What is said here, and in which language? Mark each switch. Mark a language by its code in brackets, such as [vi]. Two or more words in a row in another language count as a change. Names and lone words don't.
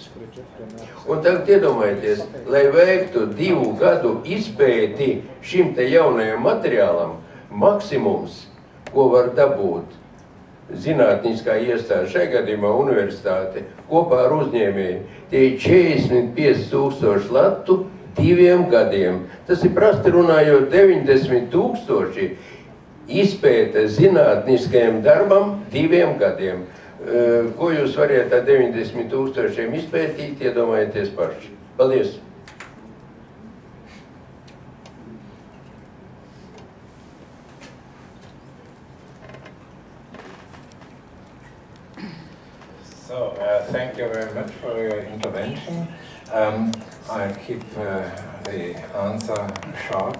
[lv] Un tagad iedomājieties, lai veiktu 2 gadu izpēti šim te jaunajam materiālam, maksimums, ko var dabūt zinātniskā iestāde, šai gadījumā universitāte, kopā ar uzņēmēju, tie ir 45,000 latu 2 gadiem. Tas ir prasti runājot 90,000 izpēte zinātniskajam darbam 2 gadiem. Ko jūs variet ar 90,000 izpētīt, iedomājieties paši. Paldies! [en] So, thank you very much for your intervention. I'll keep the answer short.